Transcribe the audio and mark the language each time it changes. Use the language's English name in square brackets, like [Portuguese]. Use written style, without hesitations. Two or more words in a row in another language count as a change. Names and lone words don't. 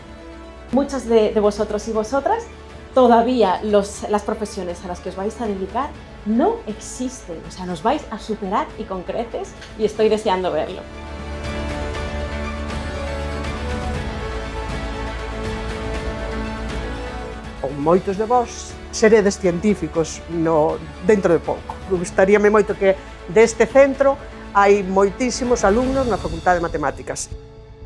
[Spanish] Muchos de vosotros y vosotras, todavía las profesiones a las que os vais a dedicar no existen, o sea, nos vais a superar y con creces, y estoy deseando verlo. [Galician] Con moitos de vós seredes científicos dentro de pouco. Gustaríame moito que deste centro hai moitísimos alumnos na Facultade de Matemáticas.